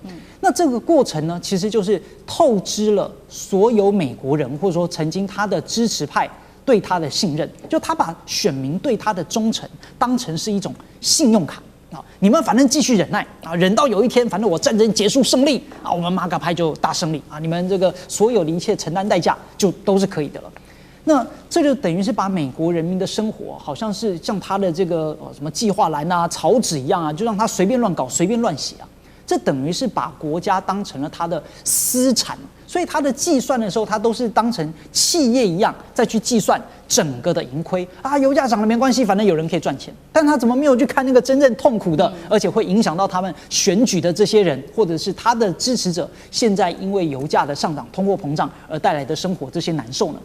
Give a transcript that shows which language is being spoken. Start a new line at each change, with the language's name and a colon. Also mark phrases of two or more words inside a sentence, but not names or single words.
Chinese: 那這個過程呢，其實就是透支了所有美國人，或者說曾經他的支持派對他的信任，就他把選民對他的忠誠當成是一種信用卡啊，你們反正繼續忍耐啊，忍到有一天，反正我戰爭結束勝利啊，我們馬嘎派就大勝利啊，你們這個所有的一切承擔代價就都是可以的了。那這就等於是把美國人民的生活，好像是像他的這個什麼計劃欄啊、草紙一樣啊，就讓他隨便亂搞、隨便亂寫啊。這等於是把國家當成了他的私產，所以他的計算的時候，他都是當成企業一樣再去計算整個的盈虧啊。油價漲了沒關係，反正有人可以賺錢，但他怎麼沒有去看那個真正痛苦的，而且會影響到他們選舉的這些人，或者是他的支持者，現在因為油價的上漲、通貨膨脹而帶來的生活這些難受呢？